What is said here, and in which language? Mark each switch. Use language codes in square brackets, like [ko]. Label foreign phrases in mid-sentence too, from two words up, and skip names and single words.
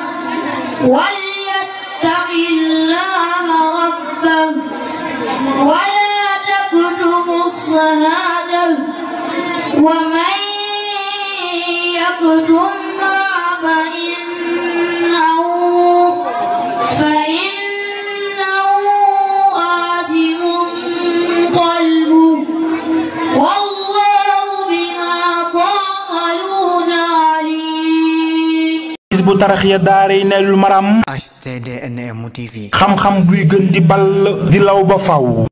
[ar] وليتق الله ربه ولا تكتموا الشهادة ومن يكتمها فإنه آثم قلبه والله بما تعملون عليم. Hizbut Tarqiyyah Daarayni Maram HTDNM TV [wo] xam-xam buy gën di ball di law ba faw